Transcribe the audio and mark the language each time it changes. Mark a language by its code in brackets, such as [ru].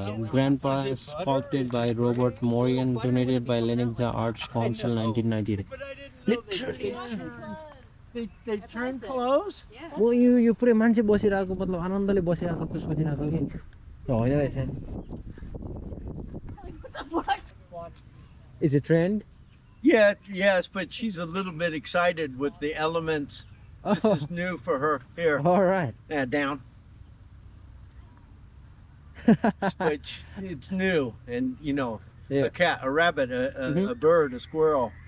[en] Grandpa sculpted by Robert Morgan, donated by Leningrad Arts Council 1990. Literally. They turn clothes? Yeah. [ne] म यो पुरै मान्छे बसिरहेको मतलब आनन्दले बसिरहेको जस्तो सोचिरहेको कि होइन रहेछ [en] Is it trend? Yeah, yes, but she's a little bit excited with the elements. This is new for her. Here. All right. Down. which it's new, and you know, Yeah. a cat, a rabbit, a bird, a squirrel.